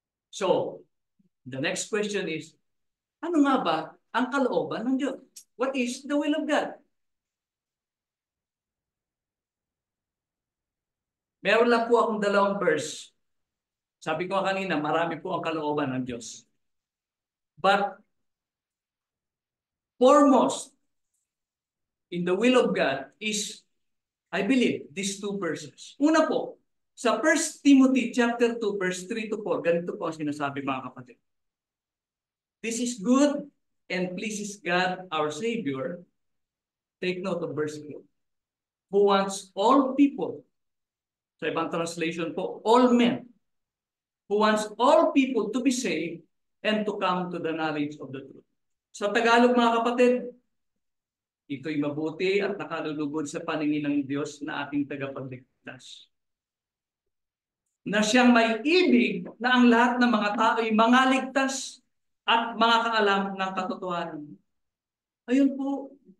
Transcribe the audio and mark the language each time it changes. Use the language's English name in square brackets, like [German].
[English] So, the next question is, [Filipino] ano nga ba ang kalooban ng Diyos? [English] What is the will of God? [Filipino] Meron lang po akong dalawang verse. Sabi ko kanina, marami po ang kalooban ng Diyos. [English] But, foremost in the will of God is, I believe, these two verses. [Filipino] Una po, sa 1 Timothy chapter 2, verse 3 to 4, ganito po ang sinasabi, mga kapatid. [English] This is good and pleases God, our Savior. Take note of verse 2. Who wants all people, [Filipino] sa ibang translation po, [English] all men, who wants all people to be saved and to come to the knowledge of the truth. [Filipino] Sa Tagalog, mga kapatid, ito'y mabuti at nakalulugod sa paningin ng Diyos na ating tagapagligtas. Na siyang may ibig na ang lahat ng mga tao ay mangaligtas at mga kaalam ng katotohanan. Ayun po.